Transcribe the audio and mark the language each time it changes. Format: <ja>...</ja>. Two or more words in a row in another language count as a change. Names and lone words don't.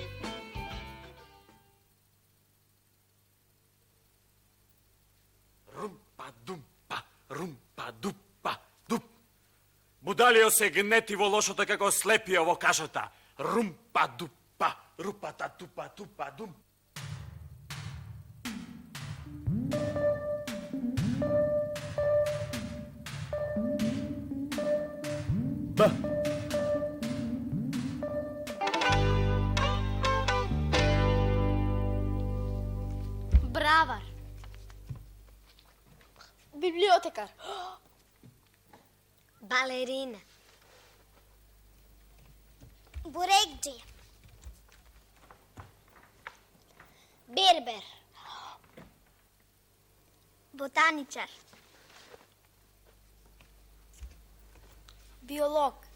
<mk>Рум. Будалио се гнети во лошото како слепио во кашата. Румпа дупа, рупата тупа тупа дум. Б. Бравар. Библиотекар. Балерина. Бурекджи. Бербер. Ботаничар. Биолог.</mk>